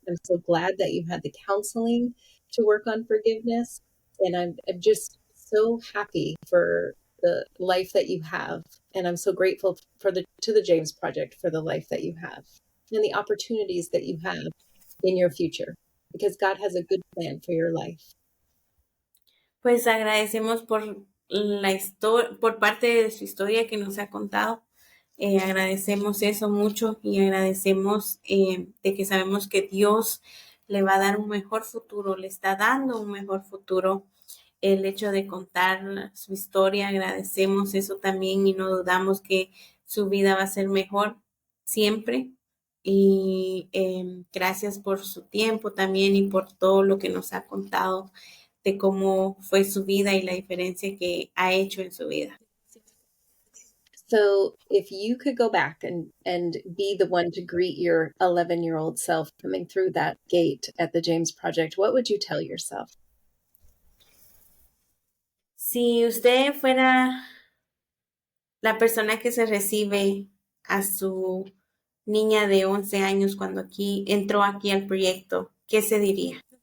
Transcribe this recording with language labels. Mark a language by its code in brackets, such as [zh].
[en] I'm so glad that you had the counseling to work on forgiveness. And I'm just so happy for the life that you have. And I'm so grateful to the James Project for the life that you have and the opportunities that you have in your future, because God has a good plan for your life. [es] Pues agradecemos por la historia, por parte de su historia que nos ha contado. Agradecemos eso mucho y agradecemos de que sabemos que Dios le va a dar un mejor futuro, le está dando un mejor futuro. El hecho de contar su historia, agradecemos eso también y no dudamos que su vida va a ser mejor siempre. Y gracias por su tiempo también y por todo lo que nos ha contado de cómo fue su vida y la diferencia que ha hecho en su vida. [en] So if you could go back and be the one to greet your 11-year-old self coming through that gate at the James Project, what would you tell yourself? [es] Si usted fuera la persona que se recibe a su niña de 11 años cuando entró aquí al proyecto, ¿qué se diría?